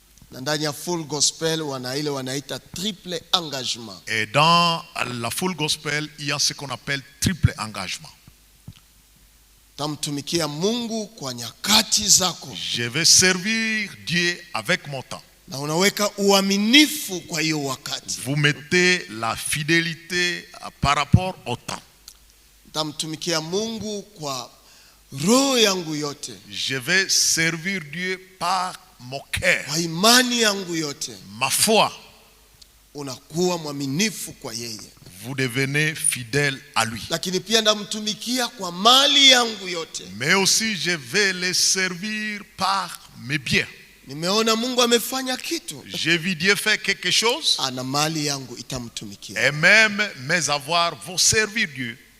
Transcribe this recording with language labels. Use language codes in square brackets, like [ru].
[sw] Na ndani ya full gospel wanaita triple engagement. [fr] Et dans la full gospel, il y a ce qu'on appelle triple engagement. [sw] Tamtumikia Mungu kwa nyakati zako. [fr] Je vais servir Dieu avec mon temps. [sw] Na unaweka uaminifu kwa hiyo wakati. [fr] Vous mettez la fidélité par rapport au temps. [sw] Tamtumikia Mungu kwa roho yangu yote. [fr] Je vais servir Dieu par mon cœur. [sw] Kwa imani yangu yote. [fr] Ma foi. [sw] Unakuwa mwaminifu kwa yeye. [fr] Vous devenez fidèle à lui. [sw] Lakini pia ndamtumikia kwa mali yangu yote. [fr] Mais aussi je vais le servir par mes biens. [sw] Nimeona Mungu amefanya kitu. [fr] J'ai vu Dieu faire quelque chose. [sw] Ana mali yangu itamtumikia. [fr] Et même mes avoirs vont servir Dieu.